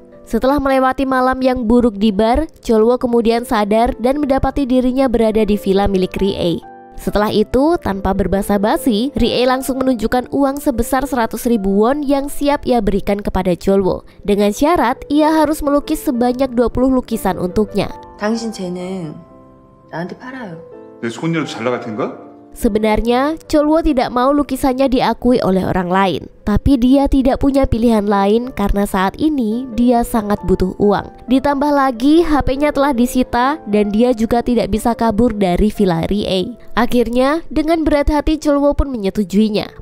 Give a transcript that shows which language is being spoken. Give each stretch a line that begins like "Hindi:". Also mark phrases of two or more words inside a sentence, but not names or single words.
Indonesian: Setelah melewati malam yang buruk di bar, Chol-woo kemudian sadar dan mendapati dirinya berada di villa milik Rihei. Setelah itu, tanpa berbasa-basi, Rie langsung menunjukkan uang sebesar 100.000 won yang siap ia berikan kepada Cholwo. Dengan syarat, ia harus melukis sebanyak 20 lukisan untuknya.
Korean: 당신 재능 나한테 팔아요. 내 손이라도 잘 나갈 텐가?
Indonesian: Sebenarnya, Cholwo tidak mau lukisannya diakui oleh orang lain. Tapi dia tidak punya pilihan lain karena saat ini dia sangat butuh uang. Ditambah lagi, HP-nya telah disita dan dia juga tidak bisa kabur dari Villa Rie. Akhirnya, dengan berat hati Cholwo pun menyetujuinya.